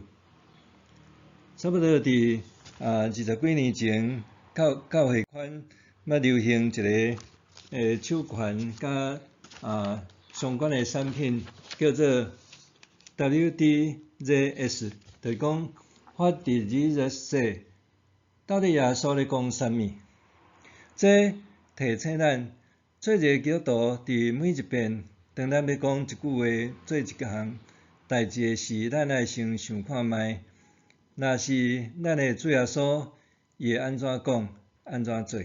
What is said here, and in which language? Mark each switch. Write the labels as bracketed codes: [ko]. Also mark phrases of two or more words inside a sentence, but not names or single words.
[nan] 差不多伫20几年前，教会圈捌流行一个手环甲相关的产品，叫做 WDZS， 就是讲 [en] What did Jesus say？ [nan] 到底耶稣咧讲啥物？这提醒咱做一个基督徒，伫每一遍当咱要讲一句话、做一项代志时，咱爱先想看觅。若是咱的主耶稣，伊会安怎讲、安怎做？